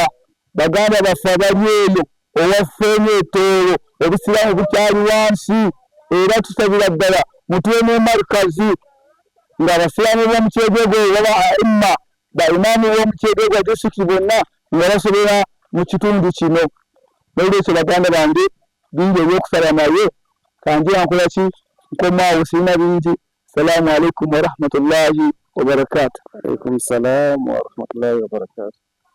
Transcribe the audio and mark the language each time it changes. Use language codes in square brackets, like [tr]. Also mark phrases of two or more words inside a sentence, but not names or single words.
[lg] Baganda baffe abali eyo owaffeemu etoolo obusiraamu bukyali wansi, era tusabira ddala mutuwe ne markazi nga abasiraamu b'omu Kyegegwa oba aimma baimaamu b'omu Kyegegwa district bonna nga basobera mu kitundu kino. N'olwekyo baganda bange bingi ebyokusaba naye kanjira nkolaki nkomaawo, sirina bingi. [ar] سلام عليكم ورحمة الله وبركاته. عليكم السلام ورحمة الله وبركاته.